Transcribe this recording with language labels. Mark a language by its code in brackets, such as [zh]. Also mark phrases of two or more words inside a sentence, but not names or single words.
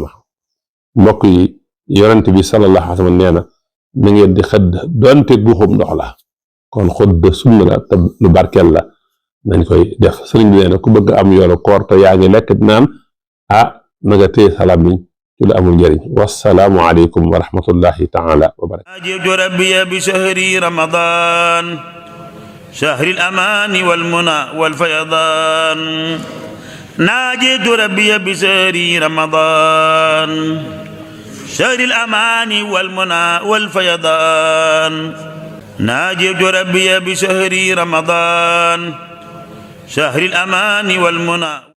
[wo] mbokk yi yonent bi [ar] صلى الله عليه وسلم [wo] nee na na ngeen di xëdd donte guuxum ndox la kon xëdd sunna la te lu barkeel la nañ koy def. sëriñ bi nee na ku bëgg am yoolu koor te yaa ngi lekk naan na nga téye salaam bi ci lu amul njëriñ. [ar] والسلام عليكم ورحمة الله تعالى وبركاته. شهر الأمان والمنى والفيضان ناجيت ربي بشهر رمضان شهر الأمان والمنى والفيضان ناجيت ربي بشهر رمضان شهر الأمان والمنى